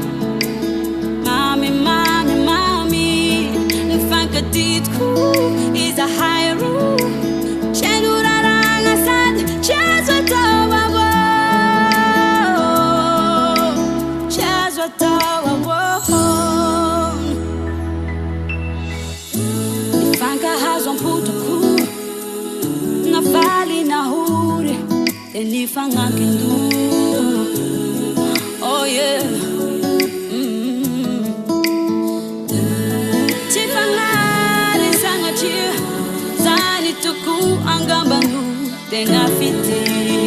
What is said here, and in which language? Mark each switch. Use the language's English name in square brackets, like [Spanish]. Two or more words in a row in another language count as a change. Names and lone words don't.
[Malagasy] Mamy, mamy, mamy, nifankatitiko izahay roa, tjeno raragna sady tsy azo atao avao, tsy azo atao avao. Nifankahazo ampotoko, nafaly nahory, dia nifanankin-do. [English] Oh yeah. [Malagasy] Tsy fagnaly sagnatria zany toko angambano tegna fity.